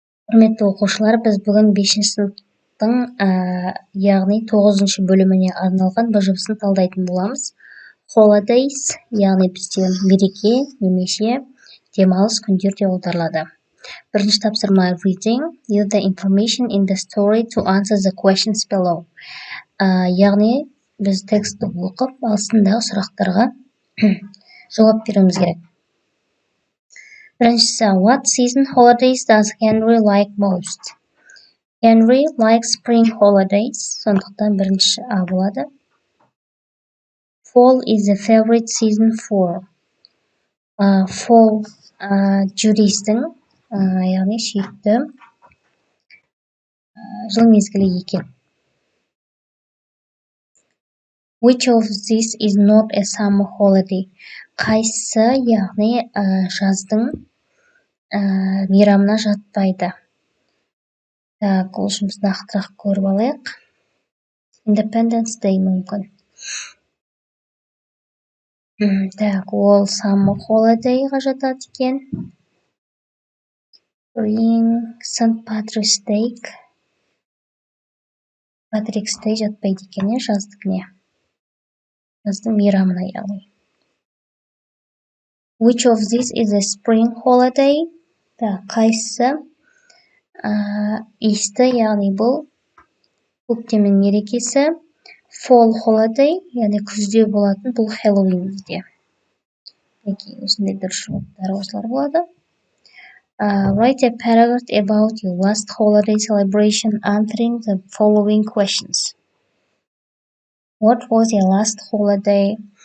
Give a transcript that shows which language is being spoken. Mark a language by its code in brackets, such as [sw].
[kk] Құрметті оқушылар, біз бүгін 5-ші сыныптың, яғни 9-шы бөліміне арналған бір жұмысын талдайтын боламыз. Holidays, яғни бізде мереке немесе демалыс күндер деп аударылады. Бірінші тапсырма reading. [en] Use the information in the story to answer the questions below. [kk] Яғни біз текстті оқып, астындағы сұрақтарға жауап беруіміз керек. Біріншісі, [en] what season holidays does Henry like most? Henry likes spring holidays. [kk] Сондықтан бірінші А болады. [en] Fall is the favorite season for. [kk] Fall Judy'стің, яғни сүйікті жыл мезгілі екен. [en] Which of these is not a summer holiday? [kk] Қайсы, яғни жаздың мейрамына жатпайды. Так, ол жұмыс нақтырақ көріп алайық. Independence Day мүмкін. Так, ол summer holiday-ға жатады екен. [en] Spring, St. Patrick's Day. [kk] Patrick's Day жатпайды екен, жаздыкіне. Жаздың мейрамына яғни. [en] Which of these is a spring holiday? [kk] Так, қайсы Easter, яғни бұл көктемнің мерекесі. Fall holiday, яғни күзде болатын, бұл Halloween бізде. Осындай дұрыс жауаптар осылар болады. [en] Write a paragraph about your last holiday celebration answering the following questions. What was your last holiday?